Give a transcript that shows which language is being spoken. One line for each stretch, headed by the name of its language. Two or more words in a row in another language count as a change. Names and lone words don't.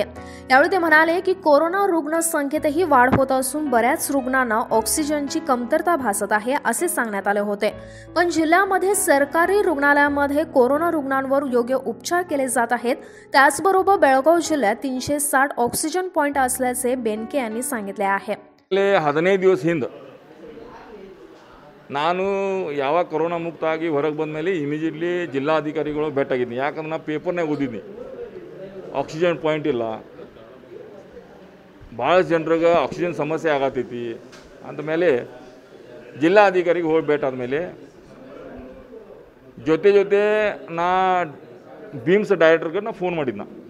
Marathi: यावेळी ते म्हणाले की कोरोना रुग्ण संख्येतही वाढ होत असून बऱ्याच रुग्णांना ऑक्सिजनची कमतरता भासत आहे असे सांगण्यात आले होते. पण जिल्ह्यामध्ये सरकारी रुग्णालयामध्ये कोरोना रुग्णांवर योग्य उपचार केले जात आहेत. त्याचबरोबर बेळगाव जिल्ह्यात 360 ऑक्सिजन पॉइंट असल्याचे बेनके यांनी सांगितले आहे.
Kannada: 15 ದಿವಸ ಹಿಂದೆ ನಾನು ಯಾವಾಗ ಕೊರೋನಾ ಮುಕ್ತ ಆಗಿ ಹೊರಗೆ ಬಂದ ಮೇಲೆ ಇಮಿಡಿಯೇಟ್ಲಿ ಜಿಲ್ಲಾಧಿಕಾರಿಗಳು ಭೇಟಿಯಾಗಿದ್ದೀನಿ. ಯಾಕಂದ್ರೆ ನಾನು ಪೇಪರ್ನಾಗ ಓದಿದ್ದೀನಿ ಆಕ್ಸಿಜನ್ ಪಾಯಿಂಟ್ ಇಲ್ಲ, ಭಾಳಷ್ಟು ಜನರಿಗೆ ಆಕ್ಸಿಜನ್ ಸಮಸ್ಯೆ ಆಗತೈತಿ ಅಂದಮೇಲೆ ಜಿಲ್ಲಾಧಿಕಾರಿಗೆ ಹೋಗಿ ಭೇಟಾದ್ಮೇಲೆ ಜೊತೆ ನಾ ಬೀಮ್ಸ್ ಡೈರೆಕ್ಟರ್ಗೆ ನಾ ಫೋನ್ ಮಾಡಿದ್ನ.